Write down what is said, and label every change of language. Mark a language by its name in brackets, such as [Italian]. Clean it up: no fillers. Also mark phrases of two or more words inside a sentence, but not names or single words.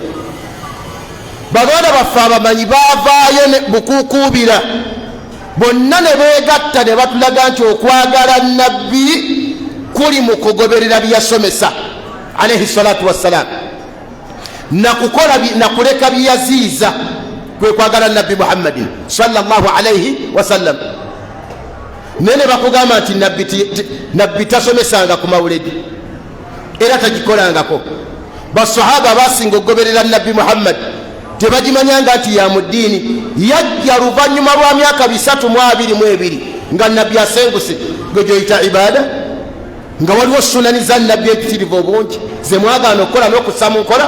[Ganda] Baganda baffe abamanyi baavaayo ne bukuukubira bonna ne beegatta ne batulaga nti okwagala nabbi kuli mu kugoberera byeyasomesa [Arabic] عليه الصلاة والسلام, [Ganda] nakuleka byeyaziiza kwe kwagala nabbi Muhammadin [Arabic] صلى الله عليه وسلم. [Ganda] Nene bakugamba nti nabbi tasomesanga ku mawuledi era tagikolangako. Basahaba basinga okugoberera nabbi Muhammad tebagimanyanga nti ya mu ddiini. Yajja luvannyuma lwa myaka 322 nga nabbi asenguse gwe gyoyita ibada, nga waliwo sunani za nabbi empitirivu obungi ze mwagaana okukola n'okussa mu nkola.